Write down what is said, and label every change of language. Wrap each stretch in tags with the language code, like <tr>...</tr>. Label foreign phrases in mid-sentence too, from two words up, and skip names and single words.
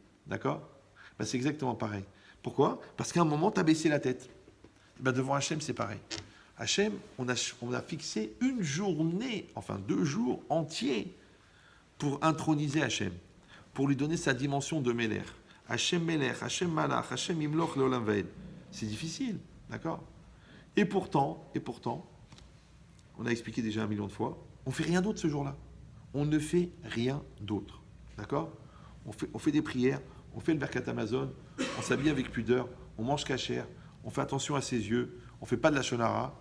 <fr>D'accord? Ben, c'est exactement pareil. Pourquoi? Parce qu'à un moment, tu as baissé la tête. Ben, devant Hachem, c'est pareil. Hachem, on a fixé une journée, enfin 2 jours entiers pour introniser Hachem, pour lui donner sa dimension de Melech.</fr> <he>השם מלך, השם מלך, השם ימלוך לעולם ועד.</he> <fr>C'est difficile, d'accord? Et pourtant, on a expliqué déjà 1 million de fois, on ne fait rien d'autre ce jour-là. On ne fait rien d'autre, d'accord? On fait des prières, on fait le</fr> <he>ברכת המזון,</he> <fr>on s'habille avec pudeur, on mange kasher, on fait attention à ses yeux, on ne fait pas de la shonara.</fr>